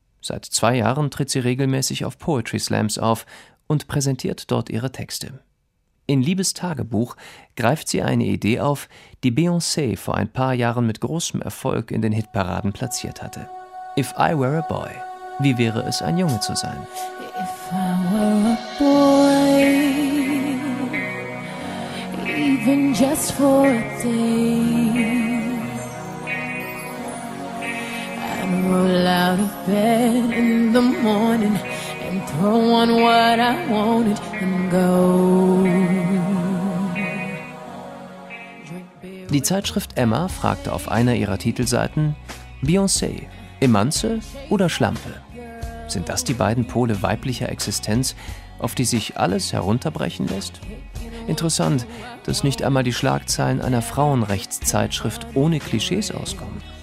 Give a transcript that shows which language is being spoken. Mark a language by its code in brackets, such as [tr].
[de] Seit 2 Jahren tritt sie regelmäßig auf Poetry Slams auf und präsentiert dort ihre Texte. In Liebes Tagebuch greift sie eine Idee auf, die Beyoncé vor ein paar Jahren mit großem Erfolg in den Hitparaden platziert hatte. [en] If I were a boy, [de] wie wäre es, ein Junge zu sein? [en] If I were a boy, even just for a day, I'd roll out of bed in the morning and throw on what I wanted and go. [de] Die Zeitschrift Emma fragte auf einer ihrer Titelseiten: Beyoncé, Emanze oder Schlampe? Sind das die beiden Pole weiblicher Existenz, auf die sich alles herunterbrechen lässt? Interessant, dass nicht einmal die Schlagzeilen einer Frauenrechtszeitschrift ohne Klischees auskommen.